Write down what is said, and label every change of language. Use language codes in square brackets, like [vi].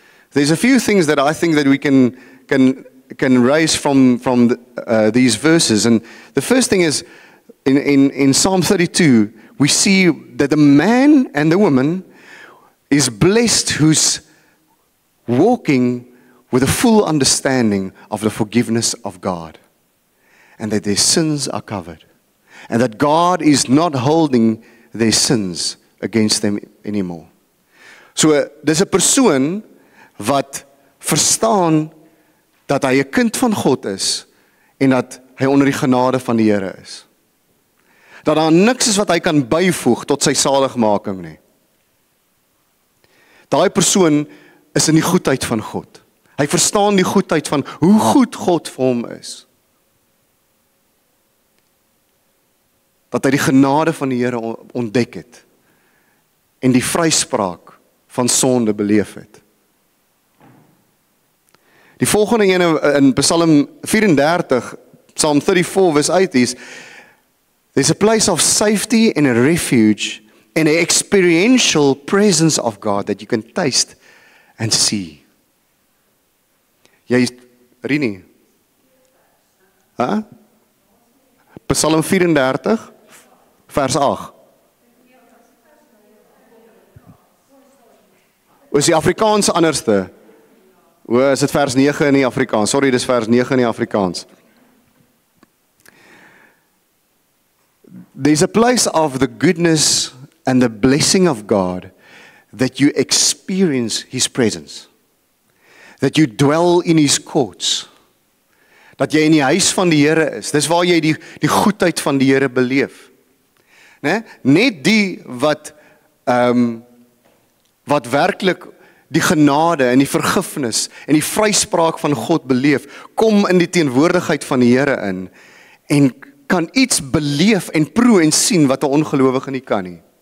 [en] There's a few things that I think that we can raise from these verses, and the first thing is in Psalm 32 we see that the man and the woman is blessed who's walking with a full understanding of the forgiveness of God, and that their sins are covered, and that God is not holding their sins against them anymore. [af] So dis 'n persoon wat verstaan dat hy 'n kind van God is en dat hy onder die genade van die Here is. Dat daar niks is wat hy kan byvoeg tot sy saligmaking nie. Daai persoon is in die goedheid van God. Hy verstaan die goedheid van hoe goed God vir hom is. Dat hy die genade van die Here ontdek het en die vryspraak van sonde beleef het. Die volgende ene in Psalm 34, [en] Psalm 34 verse 8 is, there's a place of safety and a refuge and an experiential presence of God that you can taste and see. [af] Jy, Rini? Huh? Psalm 34, vers 8. Is die Afrikaans anderste? Is dit vers 9 in die Afrikaans? Sorry, dis vers 9 in die Afrikaans. [en] There's a place of the goodness and the blessing of God that you experience His presence. That you dwell in His courts. [af] Dat jy in die huis van die Here is. Dis waar jy die goedheid van die Here beleef. Net die wat werklik die genade en die vergifnis en die vryspraak van God beleef, kom in die teenwoordigheid van die Here in en kan iets beleef en proe en sien wat 'n ongelowige nie kan nie.